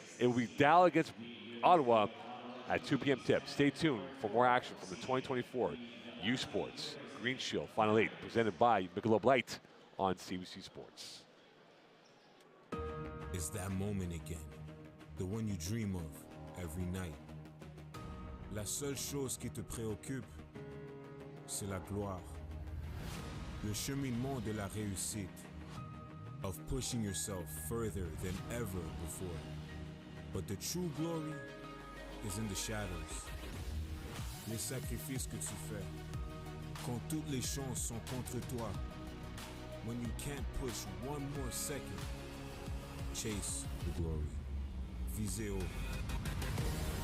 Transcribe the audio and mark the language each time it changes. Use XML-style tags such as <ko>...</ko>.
<en>It will be Dal against Ottawa at 2 p.m. tip. Stay tuned for more action from the 2024 U Sports Green Shield Final 8, presented by Michelob Light on CBC Sports. It's that moment again, the one you dream of every night.</en> <fr>La seule chose qui te préoccupe, c'est la gloire. Le cheminement de la réussite,</fr> <en>of pushing yourself further than ever before. But the true glory is in the shadows.</en> <fr>Les sacrifices que tu fais, quand toutes les chances sont contre toi.</fr> <en>When you can't push one more second, chase the glory.</en> <fr>Visez haut.</fr>